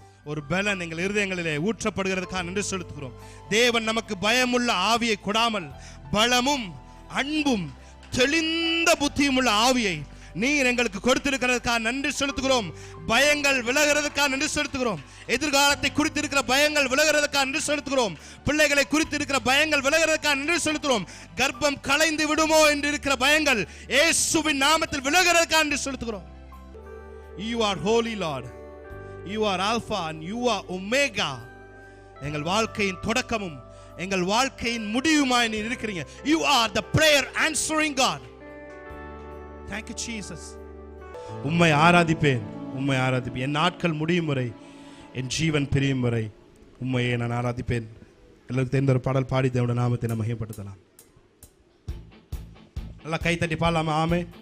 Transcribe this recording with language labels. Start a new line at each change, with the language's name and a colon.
Tamil: ஒரு பலன் எங்கள் இருதயங்களிலே ஊற்றப்படுகிறதுக்காக நன்றி செலுத்துகிறோம். தேவன் நமக்கு பயமுள்ள ஆவியை கொடாமல் பலமும் அன்பும் தெளிந்த புத்தியும் உள்ள ஆவியை நீர் எங்களுக்கு கொடுத்திருக்கிறதுக்காக நன்றி செலுத்துகிறோம். பயங்கள் விலகிறதுக்காக நன்றி செலுத்துகிறோம். எதிர்காலத்தை குறித்திருக்கிற பயங்கள் விலகிறதுக்காக நன்றி செலுத்துகிறோம். பிள்ளைகளை குறித்திருக்கிற பயங்கள் விலகிறதுக்காக நன்றி செலுத்துகிறோம். கர்ப்பம் கலைந்து விடுமோ என்று இருக்கிற பயங்கள் இயேசுவின் நாமத்தில் விலகிறதுக்காக நன்றி செலுத்துகிறோம்.
English: You are holy Lord. You are Alpha and you are Omega.
Tamil: எங்கள் வாழ்க்கையின் தொடக்கமும் எங்கள் வாழ்க்கையின் முடிவுமாய் நீர் இருக்கிறீங்க.
English: You are the prayer answering God. Thank you Jesus.
Tamil: உம்மை ஆராதிப்பேன், உம்மை ஆராதிப்பேன். என் நாட்கள் முடியும் வரை, என் ஜீவன் பிரியும் வரை உம்மையே நான் ஆராதிப்பேன். எல்லாருக்கும் தெரிந்த ஒரு பாடல் பாடி தேவனுடைய நாமத்தை நாம் மகிமைப்படுத்தலாம். நல்லா கை தட்டி பாடலாமா? ஆமே.